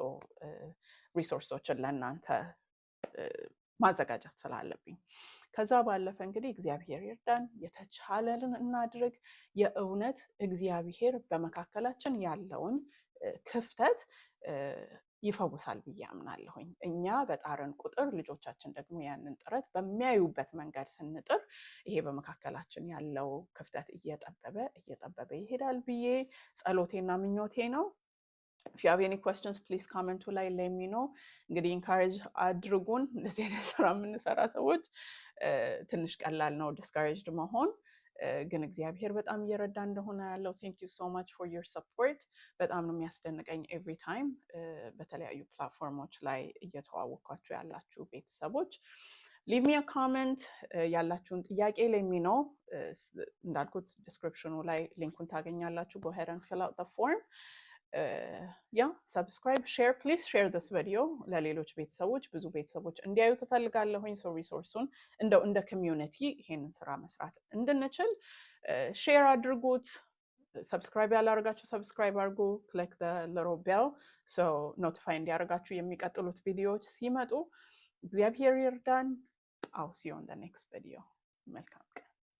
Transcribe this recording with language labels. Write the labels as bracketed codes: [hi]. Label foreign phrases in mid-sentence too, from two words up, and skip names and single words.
[am] ሪሶርሶችን ለእናንተ ማዘጋጀት ስላለብኝ። ከዛ ባለፈ እንግዲህ እግዚአብሔር ይርዳን፣ የተቻለልን እናድርግ። የእውነት እግዚአብሔር በመካከላችን ያለውን ክፍተት ይፈውሳል ብዬ አምናለሁኝ። እኛ በጣርን ቁጥር ልጆቻችን ደግሞ ያንን ጥረት በሚያዩበት መንገድ ስንጥር ይሄ በመካከላችን ያለው ክፍተት እየጠበበ ይሄዳል ብዬ ጸሎቴና ምኞቴ ነው። [en] if you have any questions please comment [am] ላይ [en] let me know። [am] እንግዲህ ኢንካሬጅ አድርጉን። እንደዚህ አይነት ስራ የምንሰራ ሰዎች ትንሽ ቀላል ነው ዲስካሬጅድ መሆን፣ ግን እግዚአብሔር በጣም እየረዳ እንደሆነ ያለው [en] thank you so much for your support። [am] በጣም ነው የሚያስደንቀኝ [en] every time [am] በተለያዩ ፕላትፎርሞች ላይ እየተዋወቅኳችሁ ያላችሁ ቤተሰቦች [en] leave me a comment [am] ያላችሁን ጥያቄ [en] let me know። [am] እንዳልኩት ዲስክሪፕሽኑ ላይ ሊንኩን ታገኛላችሁ። [en] go ahead and fill out the form። subscribe, [am] share, [en] please share this video [am] ለሌሎች ቤተሰቦች ብዙ ቤተሰቦች እንዲያዩ ትፈልጋለሁኝ። ሪሶርሱን እንደ ኮሚዩኒቲ ይሄንን ስራ መስራት እንድንችል ሼር አድርጉት። ሰብስክራይብ ያላደረጋችሁ ሰብስክራይብ አድርጉ። [en] click the little bell so notify [am] እንዲያደርጋችሁ የሚቀጥሉት ቪዲዮዎች ሲመጡ። እግዚአብሔር ይርዳን። [en] I'll see you on the next video። [am] መልካም ቀን።